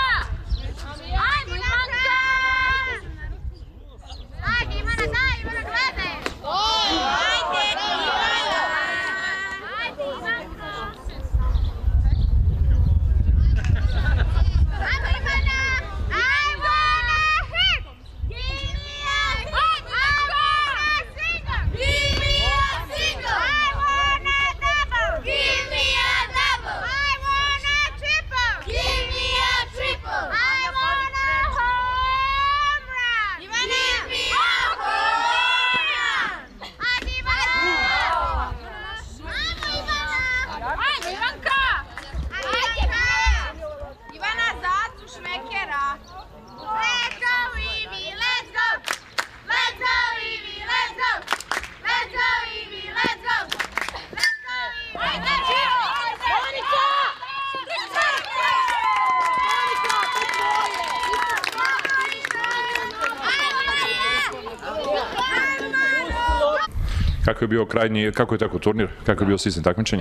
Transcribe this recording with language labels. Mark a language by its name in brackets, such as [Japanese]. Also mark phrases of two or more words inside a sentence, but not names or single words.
[Bosnian] Ajmo Ivanka! Ajde Ivana, daj Ivana, gledaj! Ajde Ivana! Ajde Ivanka! Ajmo Ivana! Ajmo! [English] Hip! Give me a single! Give me a single! I want a double! Give me a double! I want a triple! Give me a triple! I want a home run! Ivana! Give me a home run! [Bosnian] Ajde Ivana! Ajmo Ivana! Ajmo Ivanka! Ajde Ivana, zacu šmekera! [English] Let's go Ivi, let's go! Let's go Ivi, let's go! Let's go Ivi, let's go! Let's go Ivi! [Bosnian] Ajde Monika! Kako je bio kako je tako turnir? Kako je bio sistem takmičenja?